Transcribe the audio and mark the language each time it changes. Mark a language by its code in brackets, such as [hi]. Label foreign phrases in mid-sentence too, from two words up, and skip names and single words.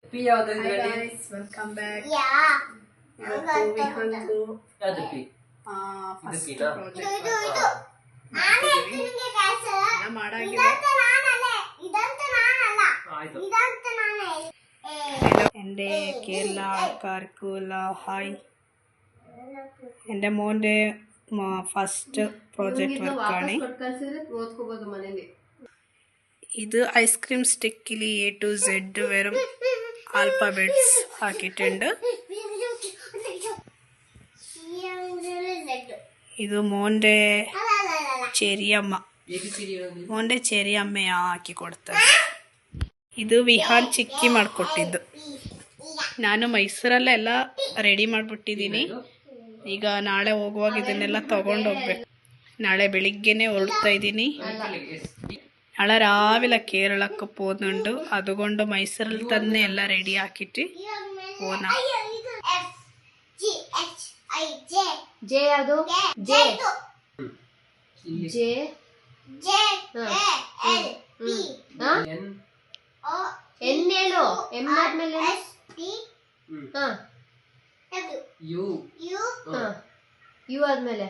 [kn] ಪಿ ಯಾವ್ದು [en] Hi [kn] ಇದ್ರಲ್ಲಿ? [en] guys, welcome back. Yeah. [kn] ಇವತ್ತು ವಿಹಾನ್ದು ಯಾವ್ದು ಪಿ? ಫಸ್ಟ್ ಇದು ಪ್ರಾಜೆಕ್ಟ್ ನಾನೇ ನಿಮಗೆ ಕಳ್ಸಲ್ಲ. ಮಾಡಾಗಿದೆ. ಇದಂತ ನಾನಲ್ಲ. ಆಯ್ತು. ಇದಂತ ನಾನೇ. [ml] എൻ്റെ കേരള ആൾക്കാർക്കുള്ള ഹായ്. എൻ്റെ മോൻ്റെ ഫസ്റ്റ് പ്രോജക്റ്റ് വർക്കാണ് ഇത്. ഐസ്ക്രീം സ്റ്റിക്കിൽ A to Z വെറും ആൽഫബെറ്റ്സ് ആക്കിയിട്ടുണ്ട്. ഇത് മോൻ്റെ ചെറിയമ്മയാ [kn] ಹಾಕಿ ಕೊಡ್ತಾರೆ. ಇದು ವಿಹಾನ್ ಚಿಕ್ಕಿ ಮಾಡಿಕೊಟ್ಟಿದ್ದು. ನಾನು ಮೈಸೂರಲ್ಲೆಲ್ಲ ರೆಡಿ ಮಾಡಿಬಿಟ್ಟಿದ್ದೀನಿ. ಈಗ ನಾಳೆ ಹೋಗುವಾಗ ಇದನ್ನೆಲ್ಲ ತಗೊಂಡು ಹೋಗ್ಬೇಕು. ನಾಳೆ ಬೆಳಿಗ್ಗೆನೆ ಹೊರಡ್ತಾ ಇದ್ದೀನಿ. [ml] നാളെ രാവിലെ കേരളക്ക് പോകുന്നുണ്ട്. അതുകൊണ്ട് മൈസൂരിൽ തന്നെ എല്ലാം റെഡി ആക്കിയിട്ട് പോന്ന. [kn] ಜೆ ಅದು ಜೆ ಜೆ ಎನ್ ಹೇಳು. ಎಂ ಆದ್ಮೇಲೆ ಯು ಆದ್ಮೇಲೆ